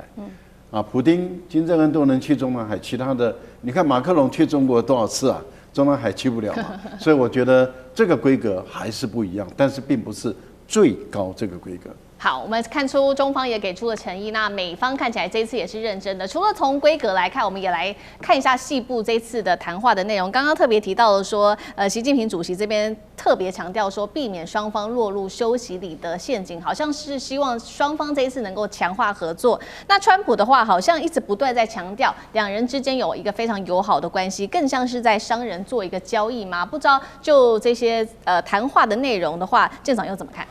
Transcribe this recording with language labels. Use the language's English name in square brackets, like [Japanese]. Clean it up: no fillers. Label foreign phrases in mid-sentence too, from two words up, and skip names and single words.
[Chinese] 普丁、金正恩都能去中南海，其他的你看馬克龍去中國多少次啊？中南海去不了嘛。所以我覺得這個規格還是不一樣，但是並不是最高這個規格。好，我們看出中方也給出了誠意，那美方看起來這一次也是認真的。除了從規格來看，我們也來看一下細部這次的談話的內容。剛剛特別提到了說，習近平主席這邊特別強調說，避免雙方落入修習裡的陷阱，好像是希望雙方這一次能夠強化合作。那川普的話，好像一直不斷在強調兩人之間有一個非常友好的關係，更像是在商人做一個交易嗎？不知道就這些談話的內容的話，艦長又怎麼看？